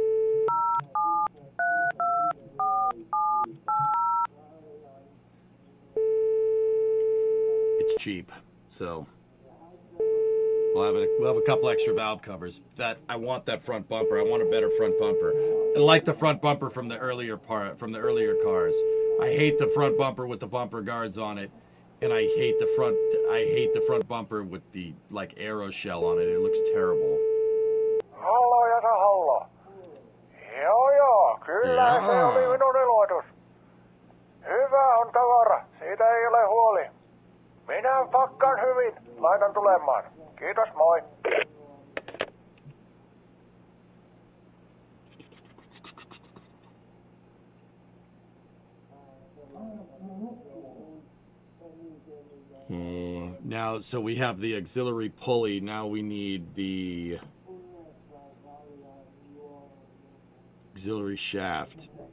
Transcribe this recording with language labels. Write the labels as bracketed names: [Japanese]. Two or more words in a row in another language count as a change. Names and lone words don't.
[English] It's cheap, so we'll have a couple extra valve covers. That I want that front bumper. I want a better front bumper. I like the front bumper from the earlier cars. I hate the front bumper with the bumper guards on it, And I hate the front bumper with the, like, arrow shell on it. It looks terrible. [Finnish] Hallo ja hallo. Joo, kyllä se oli minun iloitus. Hyvä on tavara, siitä ei ole huoli. Minä pakkaan hyvin, laitan tulemaan. Kiitos, moi. [English] Now, so we have the auxiliary pulley. Now we need the auxiliary shaft.